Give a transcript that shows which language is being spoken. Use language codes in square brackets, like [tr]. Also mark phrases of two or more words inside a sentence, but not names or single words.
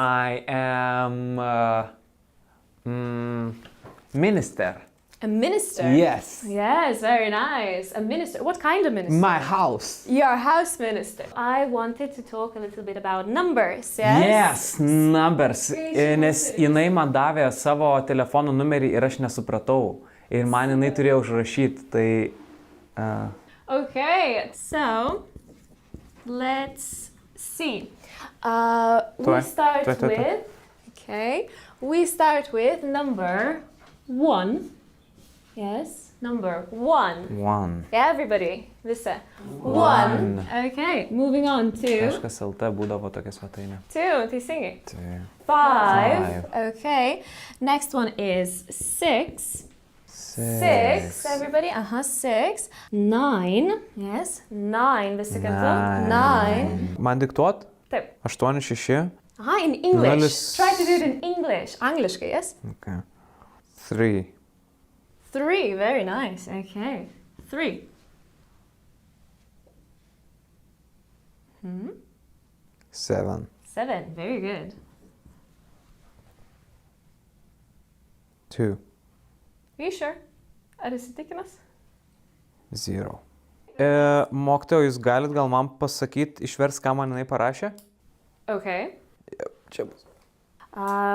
[en] I am minister. A minister. Yes. Yes, very nice. A minister. What kind of minister? My house. You're a house minister. I wanted to talk a little bit about numbers, yes? Yes, numbers. [lt] Nes jinai man davė savo telefono numerį ir aš nesupratau. Ir man jinai turėjo užrašyti, tai... [en] Okay, so let's see. We start with... Okay, we start with number 1. Yes, number 1. One. Everybody, visi. One. Okay, moving on to... [lt] Kažkas LT būdavo tokia svetainė. 2, teisingai. Tai... 5. [en] Okay, next one is 6. 6, everybody. 6. 9. Yes, 9, [lt] visi kartu. 9. Man diktuot? Taip. 8, 6. [en] In English. [lt] Nulis. [en] Try to do it in English. Angliškai, yes? Okay. 3. 3, very nice. Okay. 3. 7. 7, very good. 2. Are you sure? [lt] Ar įsitikinęs? 0. Mokytoja, jūs galit gal man pasakyti, išvers, ką man jinai parašė? [en] Okay. [lt] Čia bus.